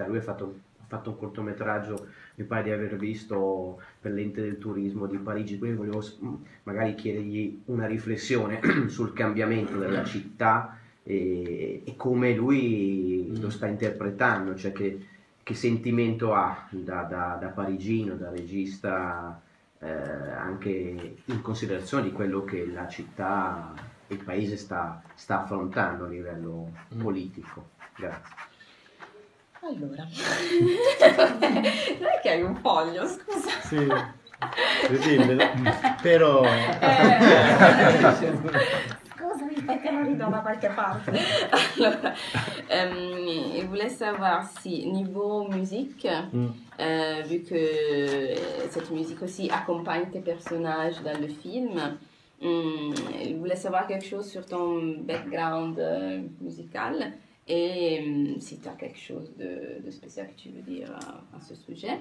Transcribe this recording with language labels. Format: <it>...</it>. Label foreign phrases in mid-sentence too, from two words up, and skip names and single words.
<it>Lui ha fatto un cortometraggio, mi pare di aver visto, per l'ente del turismo di Parigi, quindi volevo magari chiedergli una riflessione sul cambiamento della città e come lui lo sta interpretando, cioè che sentimento ha da parigino, da regista, anche in considerazione di quello che la città e il paese sta affrontando a livello politico. Grazie. Allora, non è che hai un foglio, scusa. Sì, dimmelo. Però... Scusami, perché non rido da qualche parte.</it> <fr>Alors, je voulais savoir si, niveau musique, vu que cette musique aussi accompagne tes personnages dans le film, je voulais savoir quelque chose sur ton background musical et si tu as quelque chose de spécial que tu veux dire à ce sujet.</fr>